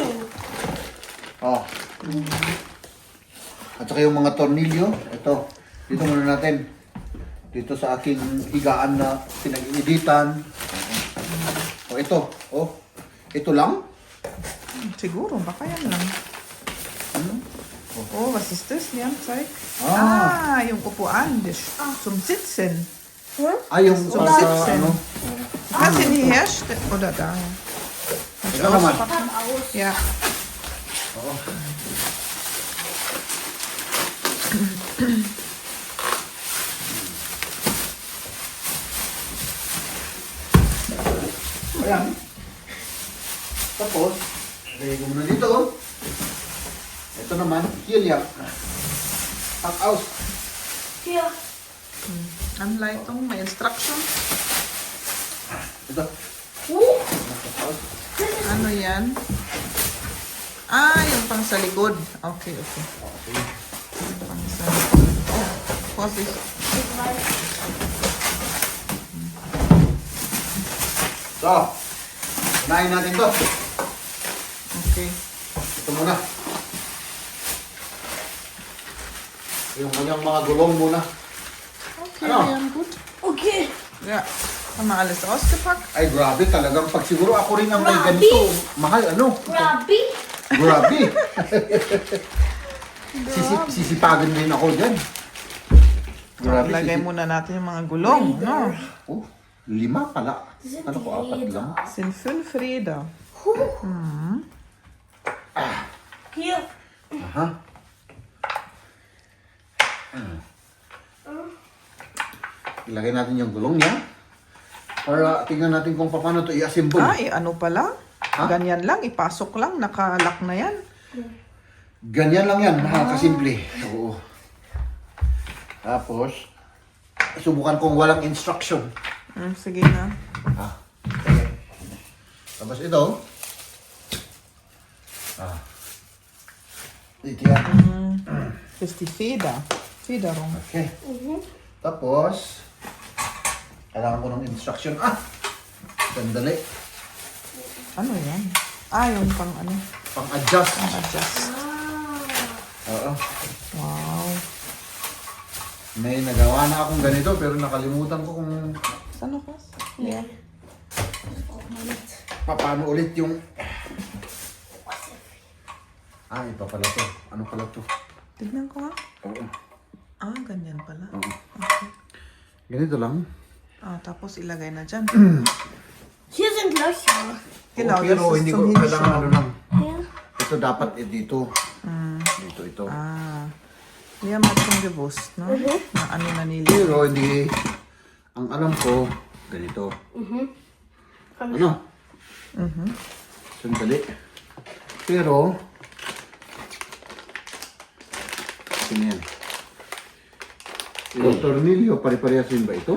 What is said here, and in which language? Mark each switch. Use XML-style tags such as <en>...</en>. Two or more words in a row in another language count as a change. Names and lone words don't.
<tl>Oh. At saka yung mga tornilyo, ito. Dito muna natin. Dito sa aking higaan na pinag-editan. O ito. Oh. Ito lang. Siguro, baka yan lang.</tl> <de>Oh, was ist das? Liam, zeig.</de> <tl>Yung upuan.</tl> <de>Zum Sitzen.</de> <tl>Yung</tl> <de>So, sitzen.</de> <tl>ano.</tl> <de>Kannst du ihn hierher stellen? Oder da?</de> <tl>Ito naman.</tl> <de>auspacken? Aus. Ja.</de> <tl>Oo. Ayan. Tapos, lagay ko muna dito. Ito naman,</tl> <en>helium. Pack out.</en> <de>Hier. Anleitung,</de> <tl>may instruction. Ito.</tl> <en>Pack out.</en> <tl>Ano yan? Yung pang sa likod. Okay. Yung pang sa likod. Position. So, unahin natin to. Okay. Ito muna. Yung kanyang mga gulong muna. Okay, Ano? Liam,</tl> <de>gut. Okay. Ja. Haben wir alles ausgepackt?</de> <tl>Ay, grabe talagang pag siguro ako rin ang may Grabe. ganito. Mahal, ano? Grabby. Grabe. Sisipagan din ako dyan. Grabe. Lagay muna natin yung mga gulong, no? Oh, 5 pala. Ano ko, 4 lang?</tl> <de>Sind 5 Räder. Hier. Aha.</de> <tl>Ilagay natin yung gulong niya. Para tingnan natin kung paano ito i-assemble. Ano pala? Ganyan lang, ipasok lang, nakalock na yan. Ganyan lang yan, kasimple. Oo. Tapos, subukan kong walang instruction. Sige na. Okay. Tapos ito. Ito yan.</tl> <de>Das ist die Feder. Federung. Okay.</de> <tl>Tapos, kailangan ko ng instruction. Sandali. Ano yan? Yung pang ano? Pang-adjust. Adjust. Oo. Wow. May nagawa na akong ganito pero nakalimutan ko kung Saan ako? Yeah. paano ulit yung... Ito pala to. Ano pala to? Tignan ko nga. Oo. Ganyan pala. Oo. Okay. Ganito lang. Tapos ilagay na dyan.</tl> <de>Hier sind Löcher. Genau,</de> <tl>pero</tl> <de>das ist</de> <tl>hindi</tl> <de>zum</de> <tl>ko kailangan ano</tl> <de>Hinschauen.</de> <tl>lang.</tl> <de>Hier.</de> <tl>Ito dapat dito. Dito ito.</tl> <de>Liam hat schon gewusst,</de> <tl>no? Na ano na nila. Pero hindi... Ang alam ko, ganito. Ano? Sandali. Pero... Sino yan? Yung tornilyo, pare-parehas din ba ito?</tl>